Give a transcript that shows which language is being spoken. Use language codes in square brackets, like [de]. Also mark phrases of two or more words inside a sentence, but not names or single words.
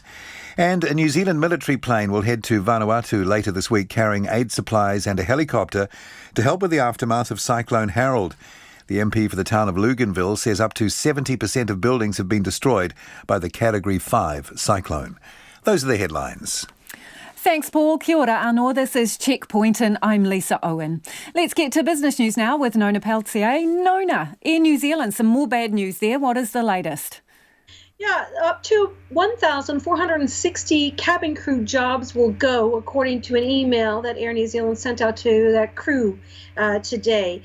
[en] And a New Zealand military plane will head to Vanuatu later this week carrying aid supplies and a helicopter to help with the aftermath of Cyclone Harold. The MP for the town of Luganville says up to 70% of buildings have been destroyed by the Category 5 cyclone. Those are the headlines. Thanks, Paul. [mi] Kia ora anō. [en] This is Checkpoint and I'm Lisa Owen. Let's get to business news now with Nona Peltier. Nona, Air New Zealand, some more bad news there. What is the latest? Yeah, up to 1,460 cabin crew jobs will go, according to an email that Air New Zealand sent out to that crew today.